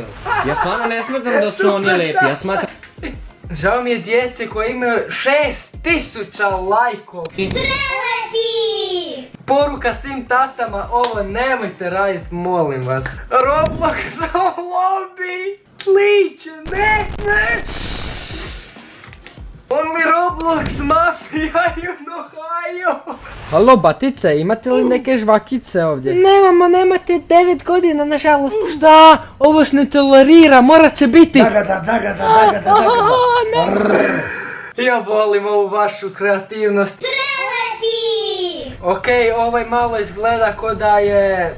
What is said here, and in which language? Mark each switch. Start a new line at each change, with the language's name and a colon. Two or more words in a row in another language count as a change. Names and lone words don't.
Croatian: Ja stvarno ne smatram da su oni lepi, ja smatram... Žao mi je djece koje imaju 6000 lajkova. Poruka svim tatama, ovo nemojte radit, molim vas. Roblox lobby! Liče, ne!
English: Only Roblox mafija in Ohio!
Croatian: Halo batice, imate li neke žvakice ovdje? Nemate 9 godina nažalost. Šta? Ovo se ne tolerira, morat će biti. Dagada. Ja volim ovu vašu kreativnost. Okej, ovaj malo izgleda ko da je...